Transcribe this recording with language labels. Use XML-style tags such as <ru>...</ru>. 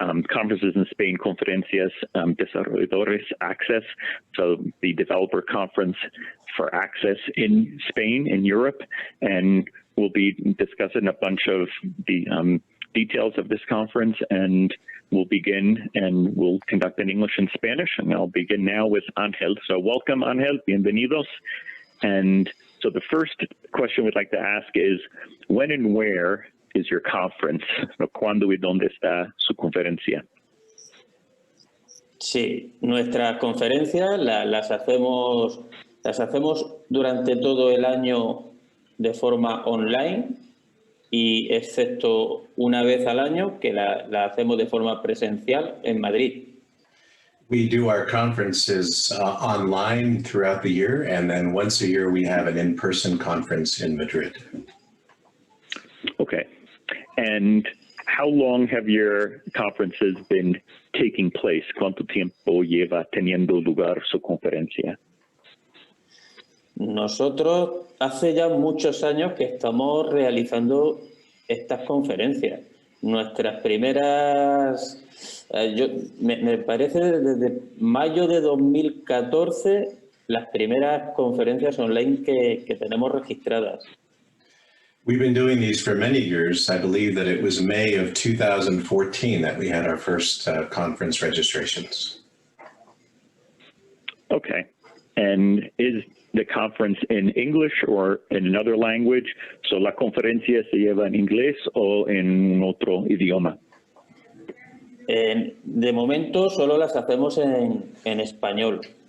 <en>conferences in Spain, Conferencias Desarrolladores Access, so the developer conference for access in Spain, in Europe, and we'll be discussing a bunch of the details of this conference, and we'll begin, and we'll conduct in English and Spanish, and I'll begin now with Angel. So welcome, Angel, bienvenidos. And so the first question we'd like to ask is, when and where is your conference?</en> <es>¿Cuándo y dónde está su conferencia? Sí, nuestras conferencias las hacemos durante todo el año de forma online y excepto una vez al año que la hacemos de forma presencial en Madrid.</es> <en>We do our conferences online throughout the year, and then once a year we have an in-person conference in Madrid. Okay. And how long have your conferences been taking place?</en> <es>¿Cuánto tiempo lleva teniendo lugar su conferencia? Nosotros hace ya muchos años que estamos realizando estas conferencias. Nuestras primeras, me parece desde mayo de 2014, las primeras conferencias online que tenemos registradas.</es> <en>We've been doing these for many years. I believe that it was May of 2014 that we had our first conference registrations. Okay. And is the conference in English or in another language?</en> <es>So la conferencia se lleva en inglés o en otro idioma? De momento solo las hacemos en español.</es>